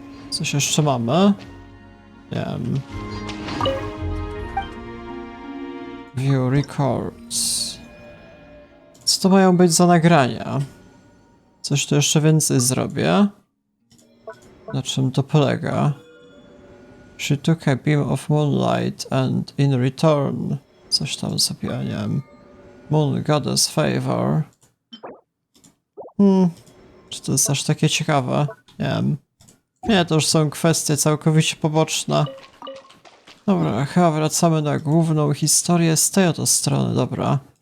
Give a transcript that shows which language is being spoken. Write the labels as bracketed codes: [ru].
[pl] Coś jeszcze mamy? Nie wiem. [en] View records. [pl] Co to mają być za nagrania? Coś tu jeszcze więcej zrobię? Na czym to polega? [en] She took a beam of moonlight and in return... [pl] Coś tam zrobiła, nie wiem. Moon Goddess Favor. Czy to jest aż takie ciekawe? Nie wiem. Nie, to już są kwestie całkowicie poboczne. Dobra, chyba wracamy na główną historię z tej oto strony, dobra.